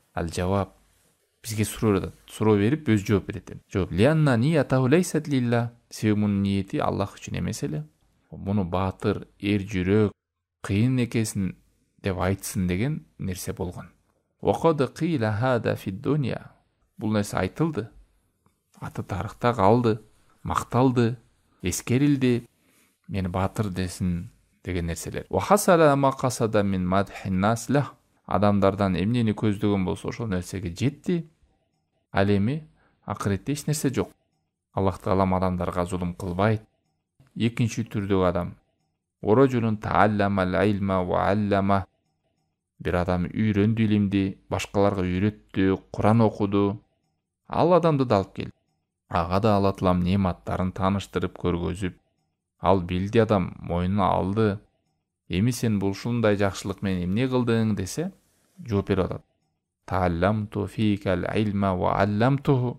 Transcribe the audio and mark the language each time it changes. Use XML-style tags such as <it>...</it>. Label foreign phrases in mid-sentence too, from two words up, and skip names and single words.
<ky>Ал жавап бизге суроо берип өз жооп берет. Жооп:</ky> <ar>"لأن نيته ليست لله."</ar> <ky>Себеби мунун ниети Аллах үчүн эмес эле. Муну баатыр, эр жүрөк, кыйын экесин деп айтсын деген нерсе болгон.</ky> <ar>وقد قيل هذا في الدنيا.</ar> <ky>Бул нерсе айтылды. Аты тарыхта калды, макталды, эскерилди. Мени баатыр десин деген нерселер.</ky> <ar>وحصل ما قصد من مدح الناس.</ar> <ky>Адамдардан эмнени көздөгөн болсо ошол нерсеге жетти. Ал эми акыретте эч нерсе жок. Аллах Таала адамдарга зулум кылбайт. Экинчи түрдөгү адам:</ky> <ar>"ورجل تعلم العلم وعلم."</ar> <ky>Бир адам үйрөндү илимди, башкаларга үйрөттү, Куран окуду. Ал адамды да алып келди. Ага да Алла Таалам неаматтарын тааныштырып көргөзүп, ал билди, адам мойнуна алды. Эми сен бул ушундай жакшылык менен эмне кылдың десе, жооп берип атат:</ky> <ar>"تعلمت فيك العلم وعلمته."</ar>